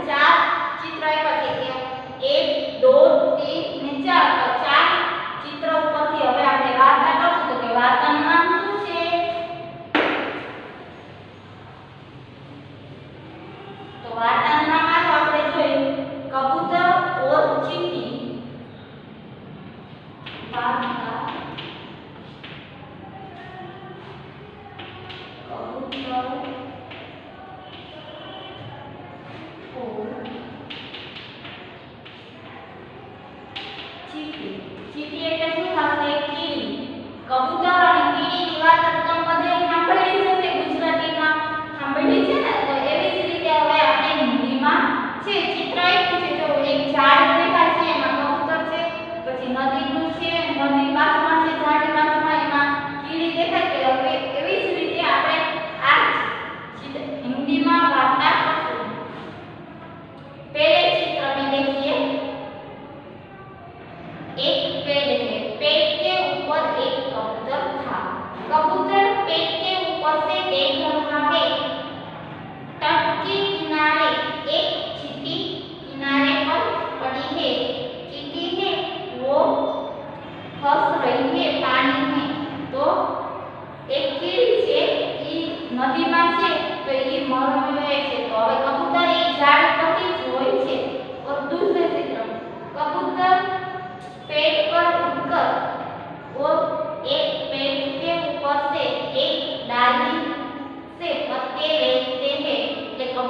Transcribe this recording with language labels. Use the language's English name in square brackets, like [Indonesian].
[Gujarati] 4 ચિત્ર આપ્યા છે। 1 2 3 ને 4 તો 4 ચિત્ર ઉપરથી હવે આપણે વાર્તા કરશું। તો કે વાર્તાનું નામ શું છે? તો વાર્તાનું નામ આપણે જોયું કબૂતર ઓર ચીંટી। [Hindi] વાર્તા कबूतर और चींटी। [Gujarati] चींटी એટલે શું થશે? કીડી। કબૂતર અને કીડીની વાત તમે બધે સાંભળી છે ગુજરાતીમાં સાંભળી છે ને? તો એવી જ રીતે હવે આપણે હિન્દીમાં છે ચિત્ર આપ્યું છે। જો એક ઝાડ દેખાય છે એમાં કબૂતર છે, પછી નદીનું છે, નદી બાજુમાં છે, ઝાડની બાજુમાં એમાં કીડી દેખાય છે। હવે એવી જ રીતે આપણે આ हिंदीમાં वार्ता करશું। [Hindi] पहले चित्र में देखिए एक पेड़ है। पेड़ के ऊपर एक कबूतर था। कबूतर पेड़ के ऊपर से देख रहा है। तट के किनारे एक चींटी किनारे पर पड़ी है। चींटी है वो फंस रही है पानी में। तो एक कीड़ी [Gujarati] છે ઈ નદીમાં છે [Hindi] तो ये मरने है। [Gujarati] तो હવે કબૂતર એક ઝાડ પરથી જોઈ છે। [Hindi] और दूसरे चित्र में कबूतर पेड़ पर उड़कर और एक पेड़ के ऊपर से एक डाली से पत्ते लेते हैं। એટલે